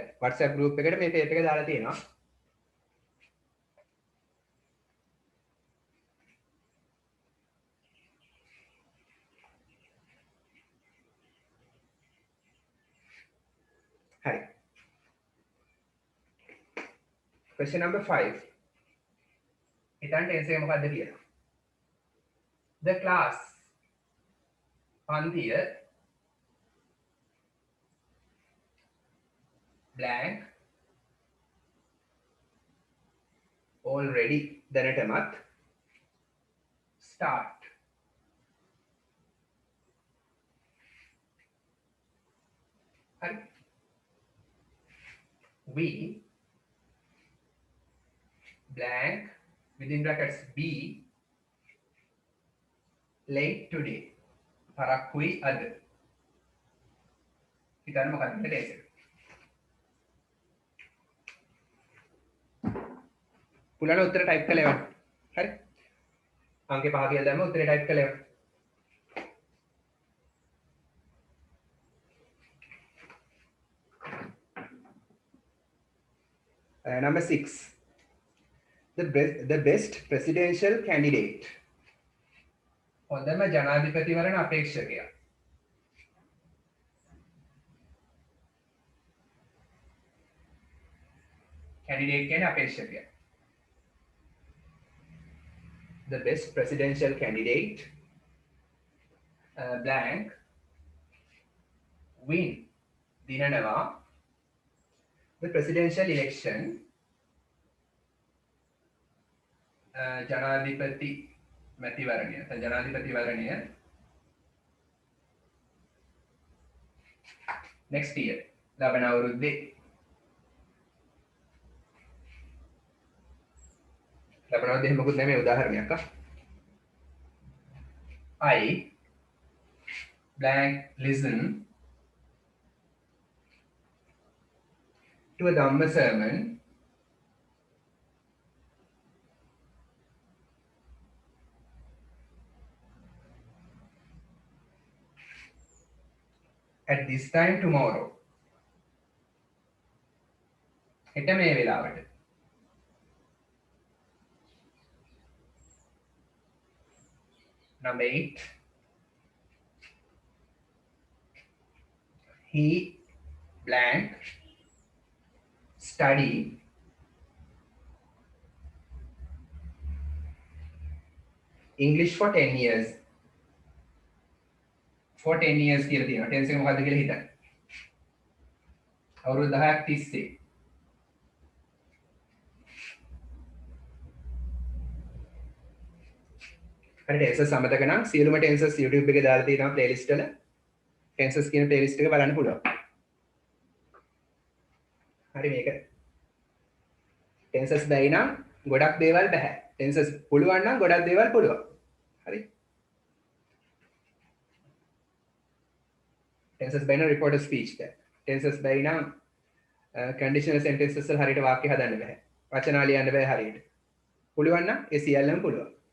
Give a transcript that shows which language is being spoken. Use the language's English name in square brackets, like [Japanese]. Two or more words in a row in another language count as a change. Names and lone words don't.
[Sinhala] WhatsApp group එකට මේ paper එක දාලා තියෙනවා. හරි. [English] Question number 5. [Sinhala] එතන tense එක මොකද්ද කියලා. [English] The class පන්තිය blank already දැනටමත් start. [Sinhala] හරි. [English] We blank within brackets B late today. [Sinhala] පරක්කුයි අද. හිතන්න මොකක්ද මේ tense එක. පුළාන උත්තර ටයිප් කළේවා. හරි. අංකේ 5 කියලා දැම්ම උත්තරේ ටයිප් කළේවා. [English] Number 6. The best presidential candidate. [Sinhala] හොඳම ජනාධිපතිවරණ අපේක්ෂකයා. candidate කියන්නේ අපේක්ෂකයා. [English] The best presidential candidate blank win දිනනවා the presidential election [Sinhala] ජනාධිපති මැතිවරණය ජනාධිපතිවරණය [English] next year [Sinhala] ලබන අවුරුද්දේ ලබන අවුරුද්දේ මොකුත් නෙමෙයි උදාහරණයක් [English] I blank listen to a Dhamma sermon at this time tomorrow. [Sinhala] හෙට මේ වෙලාවට. [English] Number 8. He blank study English for 10 years. For 10 years [Sinhala] කියලා තියෙනවා. tense එක මොකද්ද කියලා හිතන්න. අවුරුදු 10ක් තිස්සේ. හරි tenses සමතක නම් සියලුම tenses YouTube එකේ දාලා තියෙනවා playlist වල. tenses කියන playlist එක බලන්න පුළුවන්. හරි මේක. tenses බැයි නම් ගොඩක් දේවල් බෑ. tenses පුළුවන් නම් ගොඩක් දේවල් පුළුවන්. හරි. tenses බැයි නම් [English] reported speech [Sinhala] බෑ. tenses බැයි නම් [English] conditional sentences [Sinhala] වල හරියට වාක්‍ය හදන්න බෑ. වචන ලියන්න බෑ හරියට. පුළුවන් නම් ඒ සියල්ලම පුළුවන්.